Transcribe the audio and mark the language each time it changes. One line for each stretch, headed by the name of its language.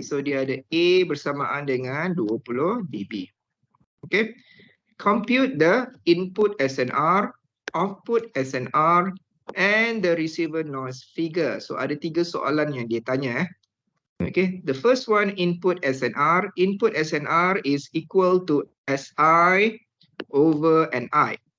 Malay: So dia ada A bersamaan dengan 20 dB. Okay.
English: Compute the input SNR, output SNR, and the receiver noise figure.
Malay: So ada 3 soalan yang dia tanya.
English: Okay. The first one, input SNR. Input SNR is equal to SI over NI.